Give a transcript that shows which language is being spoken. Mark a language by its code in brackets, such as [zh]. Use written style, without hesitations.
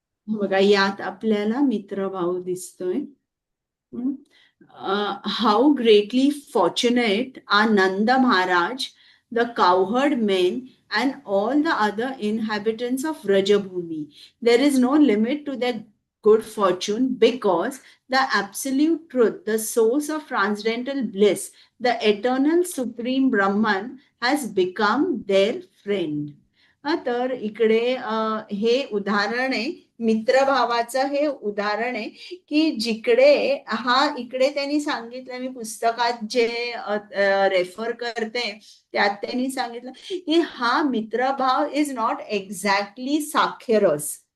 [mr] बघा यात आपल्याला मित्रभाव दिसतोय. [en] How greatly fortunate are Nanda Maharaj, the cowherd men and all the other inhabitants of Vrajabhumi. There is no limit to their good fortune because the absolute truth, the source of transcendental bliss, the eternal supreme Brahman has become their friend. [mr] तर इकडे हे उदाहरण आहे मित्रभावाचं. हे उदाहरण आहे की जिकडे इकडे त्यांनी सांगितलं, मी पुस्तकात जे रेफर करते त्यात त्यांनी सांगितलं की हा मित्रभाव [en] is not exactly [mr] साखेरस.